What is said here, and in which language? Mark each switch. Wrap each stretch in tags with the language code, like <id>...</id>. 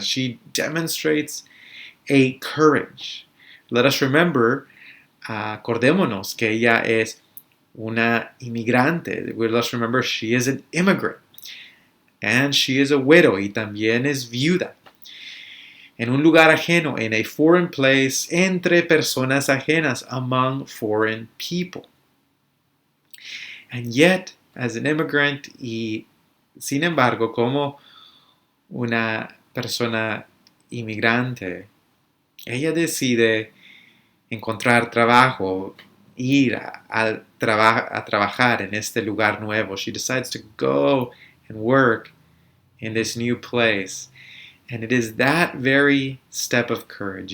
<en>She demonstrates a courage. Let us remember,</en> <es>acordémonos que ella es una inmigrante.</es> <en>Let's remember she is an immigrant. And she is a widow,</en> <es>y también es viuda. En un lugar ajeno,</es> <en>in a foreign place,</en> <es>entre personas ajenas,</es> <en>among foreign people. And yet, as an immigrant,</en> <es>y sin embargo, como una persona inmigrante, ella decide encontrar trabajo, ir a trabajar en este lugar nuevo.</es> <en>She decides to go and work in this new place. And it is that very step of courage.</en>